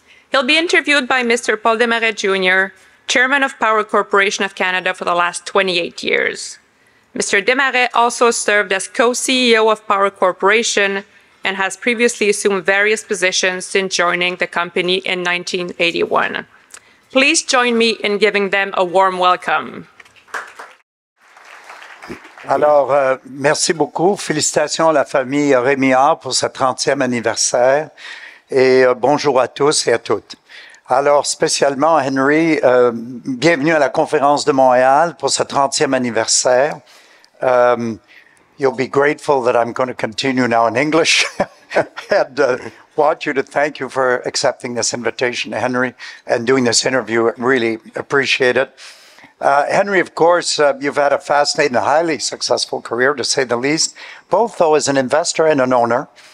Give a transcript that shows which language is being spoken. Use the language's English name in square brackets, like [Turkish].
[English] He'll be interviewed by Mr. Paul Desmarais Jr., chairman of Power Corporation of Canada for the last 28 years. Mr. Desmarais also served as co-CEO of Power Corporation and has previously assumed various positions since joining the company in 1981. Please join me in giving them a warm welcome. [French] Alors, merci beaucoup. Félicitations à la famille Rémillard pour sa 30e anniversaire et bonjour à tous et à toutes. Alors, spécialement, Henry, bienvenue à la Conférence de Montréal pour sa 30e anniversaire. [English] You'll be grateful that I'm going to continue now in English and want you to thank you for accepting this invitation, Henry, and doing this interview. Really appreciate it. Henry, of course, you've had a fascinating and highly successful career, to say the least, both, though, as an investor and an owner.